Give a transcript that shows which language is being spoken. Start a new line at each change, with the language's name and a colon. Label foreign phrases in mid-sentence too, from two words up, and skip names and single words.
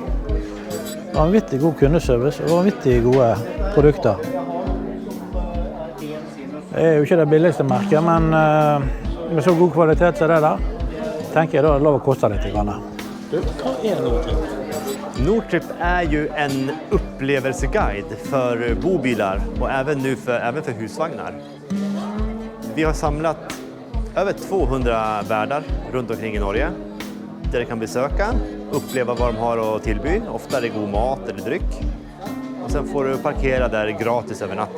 Norwegian: Vanvittig god kundeservice og vanvittig gode produkter. Det jo ikke det billigste merket, men med så god kvalitet som det der, tenker jeg da det lov å koste litt. Hva Nortrip?
Swedish: Nortrip ju en upplevelseguide för bobilar och även för husvagnar. Vi har samlat över 200 värdar runt omkring i Norge där du kan besöka, uppleva vad de har att tillby. Ofta är det god mat eller dryck. Och sen får du parkera där gratis över natten.